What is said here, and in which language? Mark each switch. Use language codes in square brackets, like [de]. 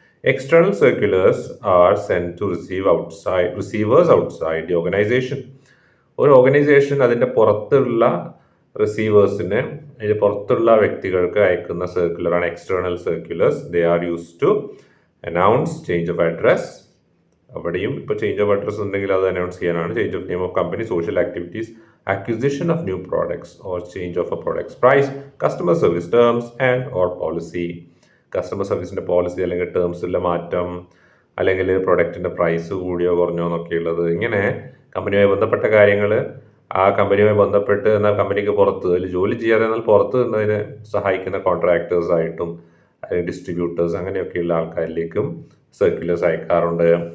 [en] External circulars are send to receivers outside the organisation. [ml] ഒരു organisation അതിൻ്റെ പുറത്തുള്ള റിസീവേഴ്സിന്, അതിൻ്റെ പുറത്തുള്ള വ്യക്തികൾക്ക് അയക്കുന്ന സർക്കുലറാണ് external circulars. [en] They are use to announce change of address. [ml] അവിടെയും ഇപ്പോൾ ചേഞ്ച് ഓഫ് അഡ്രസ് ഉണ്ടെങ്കിൽ അത് അനൗൺസ് ചെയ്യാനാണ്. [en] Change of name of company, social activities, acquisition of new products or change of a product's price, customer service terms and or policy. [ml] Customer സർവീസിൻ്റെ policy അല്ലെങ്കിൽ ടേംസിലെ മാറ്റം, അല്ലെങ്കിൽ പ്രൊഡക്റ്റിൻ്റെ price കൂടിയോ കുറഞ്ഞോ എന്നൊക്കെയുള്ളത്. ഇങ്ങനെ കമ്പനിയുമായി ബന്ധപ്പെട്ട കാര്യങ്ങൾ, ആ കമ്പനിയുമായി ബന്ധപ്പെട്ട് എന്നാൽ കമ്പനിക്ക് പുറത്ത് അതിൽ ജോലി ചെയ്യാതെ എന്നാൽ പുറത്ത് നിന്നതിന് സഹായിക്കുന്ന കോൺട്രാക്ടേഴ്സായിട്ടും അല്ലെങ്കിൽ ഡിസ്ട്രിബ്യൂട്ടേഴ്സ്, അങ്ങനെയൊക്കെയുള്ള ആൾക്കാരിലേക്കും സർക്കുലേഴ്സ് അയക്കാറുണ്ട്.